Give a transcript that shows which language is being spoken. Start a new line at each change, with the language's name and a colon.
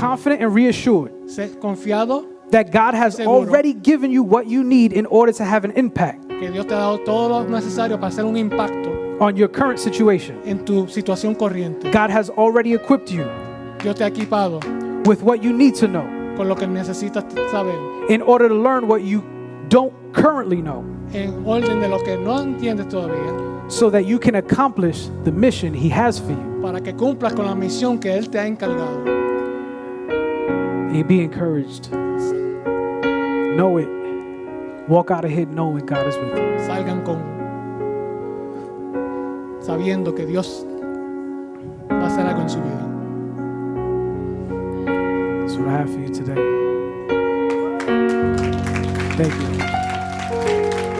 English: confident and reassured
Spanish: Sé confiado
English: that God has
Spanish: Seguro.
English: already given you what you need in order to have an impact
Spanish: que Dios te ha dado todo lo necesario para hacer un impacto
English: on your current situation.
Spanish: en tu situación corriente.
English: God has already equipped you
Spanish: Dios te ha equipado
English: with what you need to know
Spanish: con lo que necesitas saber
English: in order to learn what you don't currently know
Spanish: en orden de lo que no entiendes todavía
English: so that you can accomplish the mission He has for you.
Spanish: para que cumplas con la misión que Él te ha encargado.
English: And be encouraged. Know it. Walk out of here knowing God is with you.
Spanish: Salgan sabiendo que Dios va a hacer algo en su vida.
English: That's what I have for you today. Thank you.